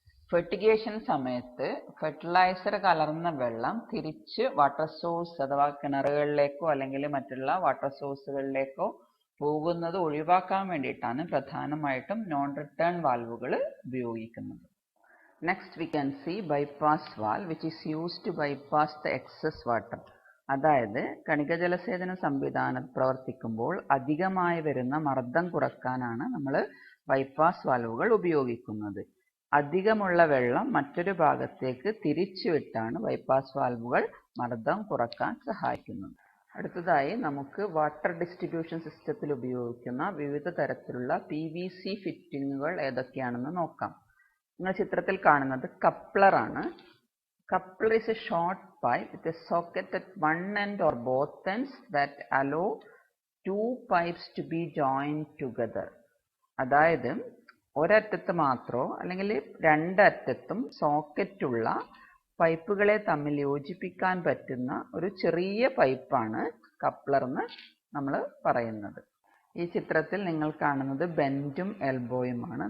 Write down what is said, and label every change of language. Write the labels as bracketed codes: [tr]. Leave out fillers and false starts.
[ml] Fertigation സമയത്ത് fertiliser കലർന്ന വെള്ളം തിരിച്ച് വാട്ടർ സോഴ്സ് അഥവാ കിണറുകളിലേക്കോ അല്ലെങ്കിൽ മറ്റുള്ള വാട്ടർ സോഴ്സുകളിലേക്കോ പോകുന്നത് ഒഴിവാക്കാൻ വേണ്ടിയിട്ടാണ് പ്രധാനമായിട്ടും നോൺ റിട്ടേൺ വാൽവുകൾ ഉപയോഗിക്കുന്നത്. [en] Next we can see bypass valve, which is used to bypass the excess water. [ml] അതായത് കണിക ജലസേചന സംവിധാനം പ്രവർത്തിക്കുമ്പോൾ അധികമായി വരുന്ന മർദ്ദം കുറക്കാനാണ് നമ്മൾ ബൈപ്പാസ് വാൽവുകൾ ഉപയോഗിക്കുന്നത്. അധികമുള്ള വെള്ളം മറ്റൊരു ഭാഗത്തേക്ക് തിരിച്ചുവിട്ടാണ് ബൈപ്പാസ് വാൽവുകൾ മർദ്ദം കുറക്കാൻ സഹായിക്കുന്നത്. അടുത്തതായി നമുക്ക് വാട്ടർ ഡിസ്ട്രിബ്യൂഷൻ സിസ്റ്റത്തിൽ ഉപയോഗിക്കുന്ന വിവിധ തരത്തിലുള്ള PVC ഫിറ്റിങ്ങുകൾ ഏതൊക്കെയാണെന്ന് നോക്കാം. നിങ്ങൾ ചിത്രത്തിൽ കാണുന്നത് കപ്ലർ ആണ്. [en] Coupler is a short pipe with a socket at one end or both ends that allow two pipes to be joined together. [ml] അതായത് ഒരറ്റത്ത് മാത്രമോ അല്ലെങ്കിൽ രണ്ടറ്റത്തും സോക്കറ്റുള്ള പൈപ്പുകളെ തമ്മിൽ യോജിപ്പിക്കാൻ പറ്റുന്ന ഒരു ചെറിയ പൈപ്പാണ് കപ്ലർ എന്ന് നമ്മൾ പറയുന്നത്. ഈ ചിത്രത്തിൽ നിങ്ങൾ കാണുന്നത് ബെൻഡും എൽബോയുമാണ്.